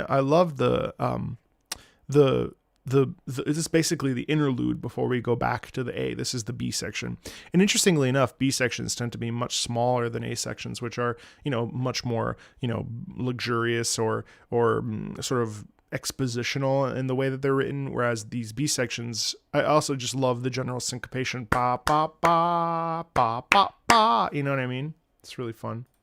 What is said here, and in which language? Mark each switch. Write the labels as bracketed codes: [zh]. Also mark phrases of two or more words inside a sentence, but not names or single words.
[en] I love the this is basically the interlude before we go back to the A. This is the B section. And interestingly enough, B sections tend to be much smaller than A sections, which are, you know, much more, you know, luxurious or sort of expositional in the way that they're written, whereas these B sections, I also just love the general syncopation, ba ba ba ba ba ba, you know what I mean? It's really fun.